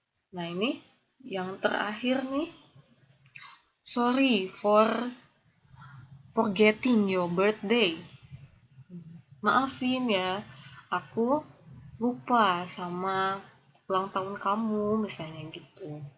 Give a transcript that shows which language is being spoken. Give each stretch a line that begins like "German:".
Indonesian: Nah, ini yang terakhir nih.
English: Sorry for forgetting your birthday.
Indonesian: Maafin ya, aku lupa sama ulang tahun kamu misalnya gitu.